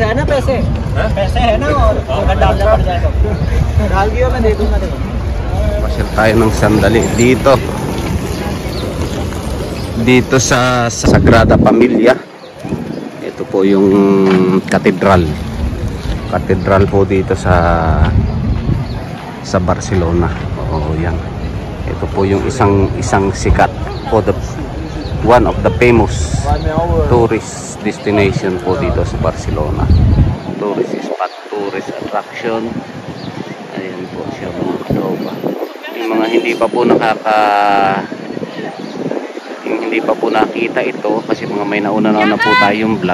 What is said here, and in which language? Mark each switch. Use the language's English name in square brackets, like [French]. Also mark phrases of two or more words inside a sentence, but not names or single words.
[Hindi] पैसे पैसे है ना और डाल दिया मैं दे दूंगा [Filipino] Pasyal tayo ng sandali dito sa Sagrada Familia. Ito po yung katedral po dito sa Barcelona. Oo, yan. Ito po yung isang sikat po, [English] one of the famous tourist destination [Filipino] po dito sa Barcelona. [English] Tourist spot, tourist attraction. [Filipino] Ayan po siya mga katropa. Yung mga hindi pa po nakita ito kasi mga may nauna na po tayong vlog.